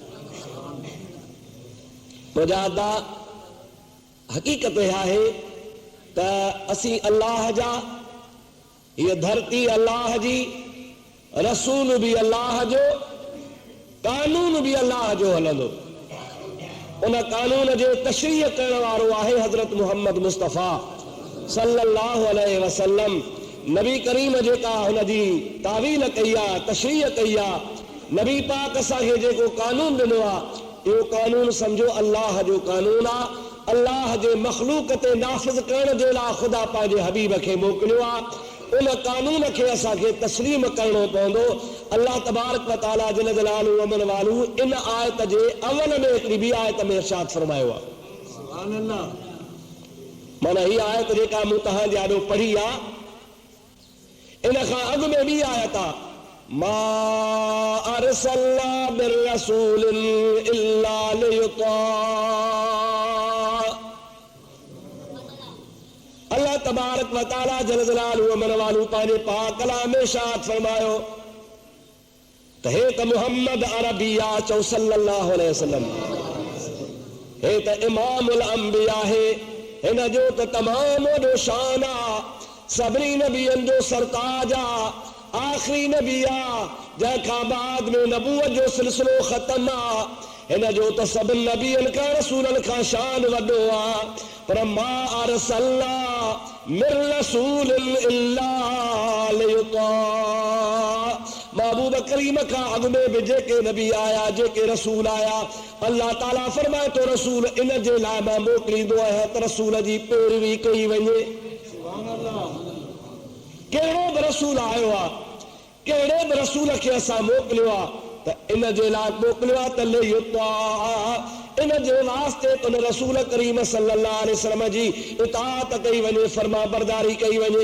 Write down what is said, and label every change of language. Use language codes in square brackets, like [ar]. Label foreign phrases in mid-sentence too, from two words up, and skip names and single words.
[sd] मुजाहिदा हक़ीक़त आहे त असीं अल्लाह जा, हीअ धरती अल्लाह जी, रसूल भी अल्लाह जो, कानून भी अल्लाह जो हलंदो। उन कानून जो तशरीह करण वारो आहे हज़रत मुहम्मद मुस्तफ़ा [ar] صلى الله عليه وسلم. [sd] नबी करीम जेका हुनजी तावील कई आहे, तशरीह कई आहे, नबी पाक असांखे जेको कानून ॾिनो आहे, इहो कानून सम्झो अल्लाह जो कानून आहे। अल्लाह जे मख़लूक ते नाफ़िज़ करण जे लाइ ख़ुदा पंहिंजे हबीब खे मोकिलियो आहे। उन कानून खे असांखे तस्लीम करणो पवंदो। अल्लाह [ar] تبارك وتعالى جل جلاله [sd] व मन वालू इन आयत जे अवल में हिकिड़ी ॿी आयत में इरशाद फरमायो आहे। [ar] سبحان الله. [sd] माना हीअ आयत जेका मूं तव्हांजे आॾो पढ़ी आहे, इन खां अॻु में ॿी आयत आहे, [ar] ما أرسلنا من رسول إلا ليطاع. [sd] अल्लाह [ar] تبارك وتعالى جل جلاله [sd] व मन वालू पंहिंजे पाक कलाम में इरशाद फरमायो त हे त मुहम्मद अरबी आहे, चओ [ar] صلى الله عليه وسلم. [sd] हे त [ar] إمام الأنبياء [sd] आहे, हिन जो त तमामु वॾो शान आहे, सभिनी नबियनि जो सरताज आहे, आख़िरी नबी आहे, जंहिंखां बाद में नबूवत जो सिलसिलो ख़तम आहे। हिन जो त सभिनी नबियनि खां रसूलनि खां शान वॾो आहे। [ar] पर ما أرسلنا من رسول إلا ليطاع. [sd] महबूब करीम खां अॻु में बि जेके नबी आया, जेके रसूल आया, अल्लाह ताला फरमाए तो रसूल इन जे लाइ मां मोकिलींदो आहियां त रसूल जी पैरवी कई वञे। कहिड़ो बि रसूल आयो आहे, कहिड़े बि रसूल खे असां मोकिलियो आहे त इन जे लाइ मोकिलियो आहे त लियुता, इन जे वास्ते उन रसूल करीम [ar] صلى الله عليه وسلم [sd] जी इताअत कई वञे, फरमा बरदारी कई वञे।